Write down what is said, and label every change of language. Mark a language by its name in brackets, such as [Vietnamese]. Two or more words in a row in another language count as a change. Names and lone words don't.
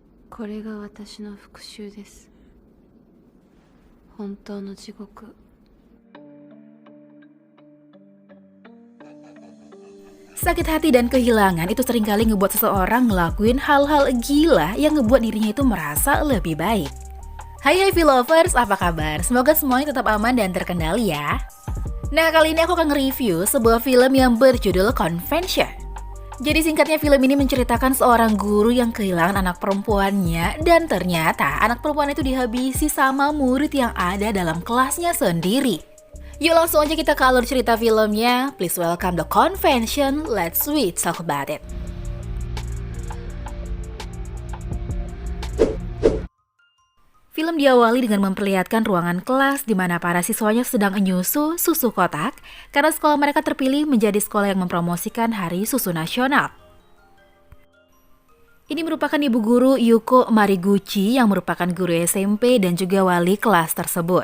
[Japanese] これが私の復讐です。本当の地獄。 [Indonesian] Sakit hati dan kehilangan itu seringkali ngebuat seseorang ngelakuin hal-hal gila yang ngebuat dirinya itu merasa lebih baik. Hai lovers, apa kabar? Semoga semuanya tetap aman dan terkendali ya. Nah, kali ini aku akan nge-review sebuah film yang berjudul Convention. Jadi singkatnya, film ini menceritakan seorang guru yang kehilangan anak perempuannya dan ternyata anak perempuan itu dihabisi sama murid yang ada dalam kelasnya sendiri. Yuk langsung aja kita ke alur cerita filmnya. [English] Please welcome The Convention. Let's talk about it. [Indonesian] Film diawali dengan memperlihatkan ruangan kelas di mana para siswanya sedang menyusu susu kotak karena sekolah mereka terpilih menjadi sekolah yang mempromosikan Hari Susu Nasional. Ini merupakan ibu guru Yuko Mariguchi yang merupakan guru SMP dan juga wali kelas tersebut.